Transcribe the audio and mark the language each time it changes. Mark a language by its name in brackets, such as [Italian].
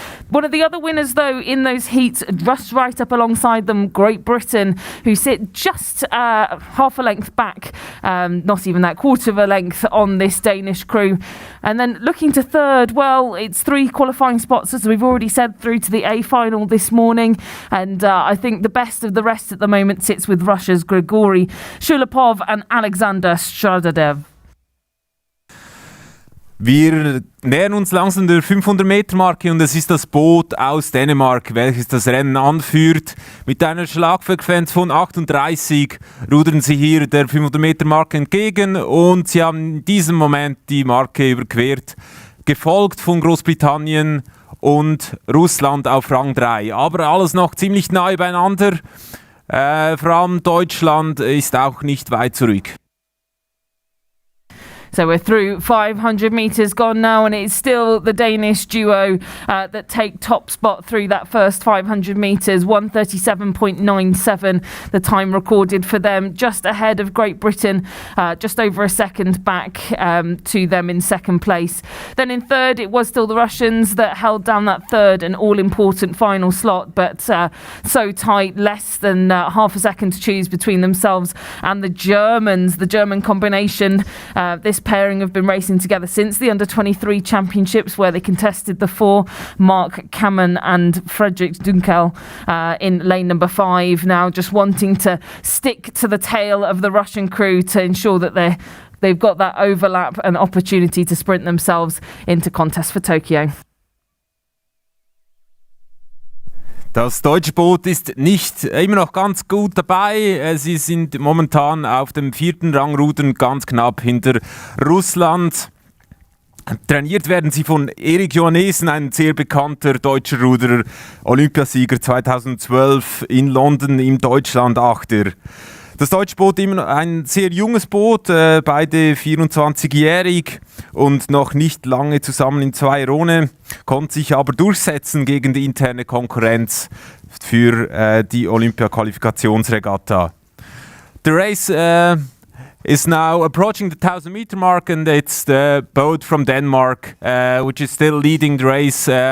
[English] One of the other winners, though, in those heats, just right up alongside them, Great Britain, who sit just half a length back, not even that quarter of a length on this Danish crew. And then looking to third, well, it's 3 qualifying spots, as we've already said, through to the A final this morning. And I think the best of the rest at the moment sits with Russia's Grigory Shulapov and Alexander Stradadev. [German] Wir nähern uns langsam der 500-Meter-Marke und es ist das Boot aus Dänemark, welches das Rennen anführt. Mit einer Schlagfrequenz von 38 rudern sie hier der 500-Meter-Marke entgegen und sie haben in diesem Moment die Marke überquert, gefolgt von Großbritannien und Russland auf Rang 3. Aber alles noch ziemlich nahe beieinander. Vor allem Deutschland ist auch nicht weit zurück. [English] So we're through 500 metres gone now, and it's still the Danish duo that take top spot through that first 500 metres. 1:37.97 the time recorded for them, just ahead of Great Britain, just over a second back to them in second place. Then in third, it was still the Russians that held down that third and all-important final slot, but so tight, less than half a second to choose between themselves and the Germans. The German combination, this pairing have been racing together since the under-23 championships, where they contested the four, Mark Kamen and Fredrik Dunkel in lane number 5, now just wanting to stick to the tail of the Russian crew to ensure that they've got that overlap and opportunity to sprint themselves into contest for Tokyo. [German] Das deutsche Boot ist nicht immer noch ganz gut dabei. Sie sind momentan auf dem 4. Rangrudern, ganz knapp hinter Russland. Trainiert werden sie von Erik Johannesen, ein sehr bekannter deutscher Ruderer, Olympiasieger 2012 in London im Deutschland-Achter. Das deutsche Boot immer noch ein sehr junges Boot, beide 24-jährig und noch nicht lange zusammen in 2 Rone, konnte sich aber durchsetzen gegen die interne Konkurrenz für die Olympia-Qualifikationsregatta. [English] The race is now approaching the 1,000-meter mark, and it's the boat from Denmark which is still leading the race.